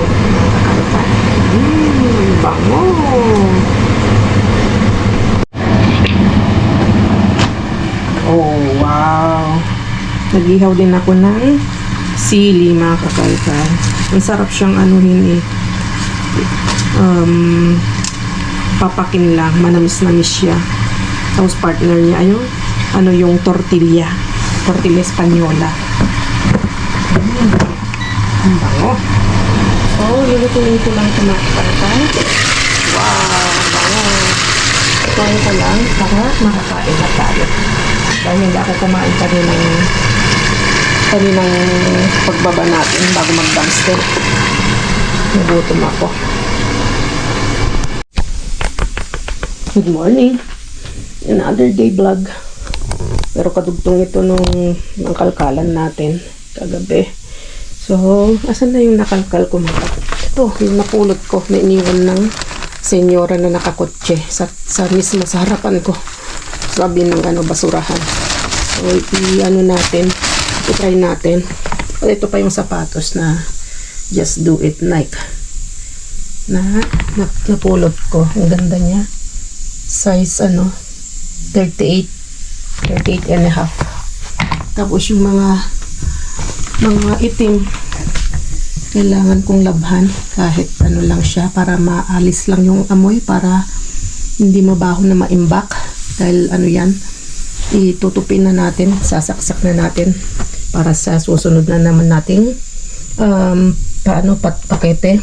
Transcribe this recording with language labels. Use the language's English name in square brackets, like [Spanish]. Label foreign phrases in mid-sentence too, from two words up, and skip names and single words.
[Filipino] Mga kakalkal. Bango. Oh, wow. Nag-ihaw din ako ng sili, mga kakalkal. Ang sarap siyang anuhin eh. Papakin lang. Manamis-namis siya. Tapos partner niya, ayun, ano yung tortilla. Tortilla Española. Ang bango. So, lulutuin ko lang ito, mga kakalkal. Wow, bango. Ituin ko lang para makakain na tayo. Dahil hindi ako kumain kaninang pagbaba natin bago mag-dumpster. Nagutom ako. [English] Good morning. Another day vlog. [Filipino] Pero kadugtong ito ng kalkalan natin kagabi. So, asan na yung nakalkal ko mga? Ito, yung napulot ko. May iniwan ng senyora na nakakotse sa mismo sa harapan ko. Sabi ng basurahan. So, i-try natin Ito pa yung sapatos na Just Do It Nike. Napulot ko. Ang ganda niya. [English] Size 38 and a half. [Filipino] Tapos yung mga itim, kailangan kong labhan kahit lang siya para maalis lang yung amoy, para hindi mabaho na maimbak. Dahil yan, itutupin na natin, sasaksak na natin para sa susunod na naman nating pakete.